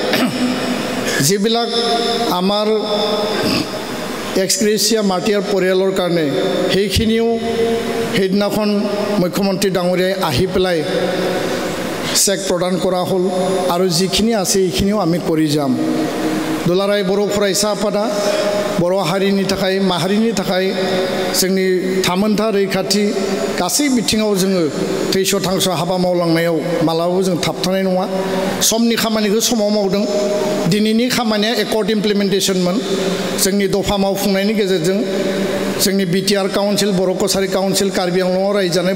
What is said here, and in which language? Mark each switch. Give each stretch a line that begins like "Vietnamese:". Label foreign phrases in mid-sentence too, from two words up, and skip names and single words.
Assamese: যিবিলাক আমাৰ এক্সগ্ৰেচিয়া মাৰ্টিয়াৰ পৰিয়ালৰ কাৰণে সেইখিনিও সেইদিনাখন মুখ্যমন্ত্ৰী ডাঙৰীয়াই আহি পেলাই চেক প্ৰদান কৰা হ'ল আৰু যিখিনি আছে এইখিনিও আমি কৰি যাম
Bodo: दुलाराय बर' फरायसा आफादा बर' हारिनि थाखाय माहारिनि थाखाय जोंनि थामोनथा रैखाथि गासै बिथिङाव जोङो थैस' थांस' हाबा मावलांनायाव मालाबाबो जों थाबथानाय नङा समनि खामानिखौ समाव मावदों दिनैनि खामानिया एकर्ड इमप्लिमेन्टेसनमोन जोंनि दफा मावफुंनायनि गेजेरजों जोंनि बिटिआर काउन्सिल बर' कसारि काउन्सिल कार्बि आंलंआव रायजो जानाय